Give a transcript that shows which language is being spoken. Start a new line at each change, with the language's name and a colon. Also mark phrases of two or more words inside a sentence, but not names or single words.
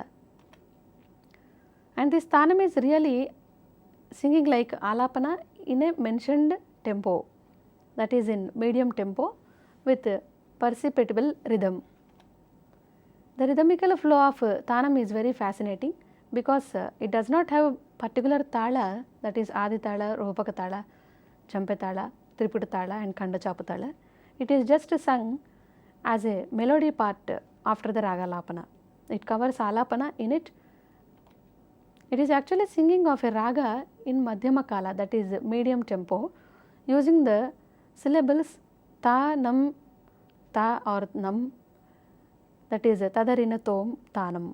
English: And this Tanam is really singing like Alapana in a mentioned tempo, that is in medium tempo with perceptible rhythm. The rhythmical flow of Tanam is very fascinating because it does not have a particular tala, that is Adi tala, Rupaka tala, Champe tala, Triputa tala and Khanda Chapu tala. It is just sung as a melody part after the Raga Lapana. It covers Alapana in it. It is actually singing of a raga in Madhyama Kala, that is medium tempo, using the syllables Ta, Nam, Ta or Nam, that is Tadarina Tom, Tanam.